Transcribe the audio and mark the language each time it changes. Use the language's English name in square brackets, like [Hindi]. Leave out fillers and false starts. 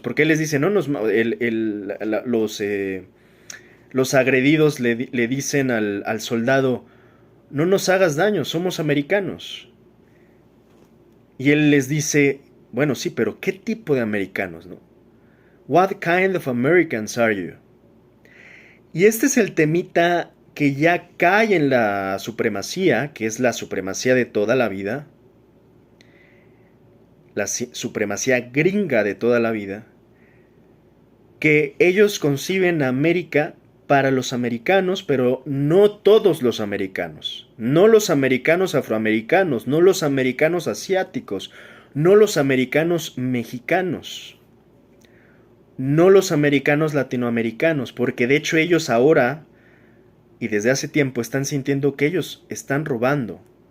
[Spanish] Porque él les dice, no, los agredidos le dicen al soldado, no nos hagas daño, somos americanos. Y él les dice, bueno, sí, pero ¿qué tipo de americanos, no? [English] What kind of Americans are you? [Spanish] Y este es el temita que ya cae en la supremacía, que es la supremacía de toda la vida, la supremacía gringa de toda la vida, que ellos conciben a América para los americanos, pero no todos los americanos, no los americanos afroamericanos, no los americanos asiáticos, no los americanos mexicanos, no los americanos latinoamericanos, porque de hecho ellos ahora y desde hace tiempo están sintiendo que ellos están robando,